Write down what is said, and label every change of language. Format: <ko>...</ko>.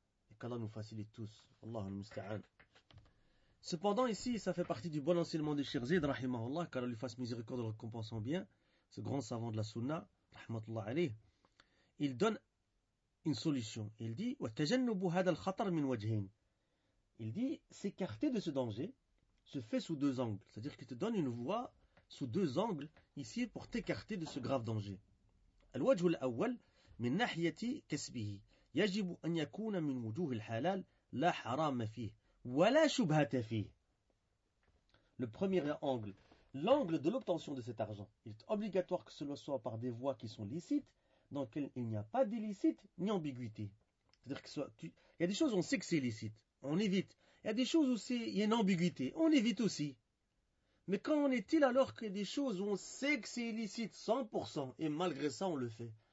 <fr>Et qu'Allah nous facilite tous. Allahu musta'an. Cependant, ici, ça fait partie du bon enseignement de Cheikh Zayd, rahimahullah, qu'Allah lui fasse miséricorde en récompensant bien, ce grand savant de la sunna, rahmatullah alayh. Il donne une solution. Il dit «</fr> <ar>وَتَجَنُّبُ هَذَا الْخَطَرْ مِنْ وَجْهِنْ</ar> <fr>» Il dit « S'écarter de ce danger se fait sous deux angles. » C'est-à-dire qu'il te donne une voie sous deux angles ici pour t'écarter de ce grave danger.</fr> <ar>« الوجه الأول من ناحية كسبه يجب أن يكون من وجوه الحلال لا حرام فيه ولا شبهة فيه »</ar> <fr>Le premier angle, l'angle de l'obtention de cet argent. Il est obligatoire que cela soit par des voies qui sont licites dans lequel il n'y a pas d'illicite ni ambiguïté. C'est-à-dire que soit, il y a des choses où on sait que c'est illicite, on évite. Il y a des choses où il y a une ambiguïté, on évite aussi. Mais quand en est-il alors qu'il y a des choses où on sait que c'est illicite 100% et malgré ça on le fait?</fr>